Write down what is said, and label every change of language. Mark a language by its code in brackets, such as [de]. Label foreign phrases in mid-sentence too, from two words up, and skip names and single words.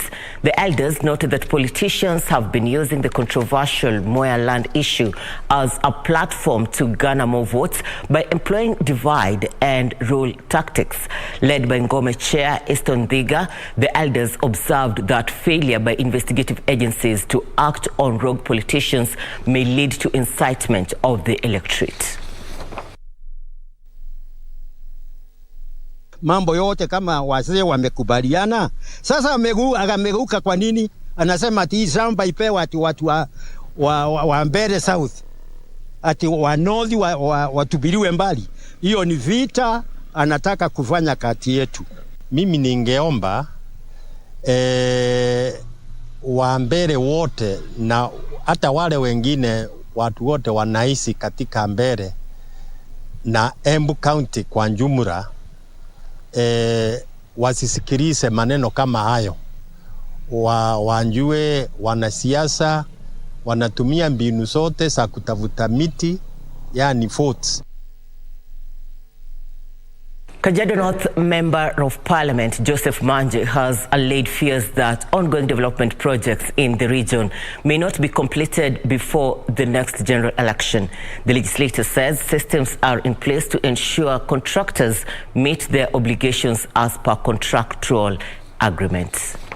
[en] The elders noted that politicians have been using the controversial Moya land issue as a platform to garner more votes by employing divide and rule tactics. Led by Ngome Chair Easton Dhiga, the elders observed that failure by investigative agencies to act on rogue politicians may lead to incitement of the electorate. [sw] Mambo yote kama wazee wamekubaliana, sasa amegeuka kwa nini? Anasema ati shamba ipewe ati watu wa Mbere South, ati wa North watubiriwe mbali. Hiyo ni vita anataka kufanya kati yetu. Mimi ningeomba wa Mbere wote na hata wale wengine watu wote wanaishi katika Mbere na Embu County kwa jumla wasisikilize maneno kama hayo. Wanjue wanasiasa wanatumia mbinu zote za kutafuta miti, yani votes. [en] Kajiado North Member of Parliament Joseph Manje has allayed fears that ongoing development projects in the region may not be completed before the next general election. The legislator says systems are in place to ensure contractors meet their obligations as per contractual agreements.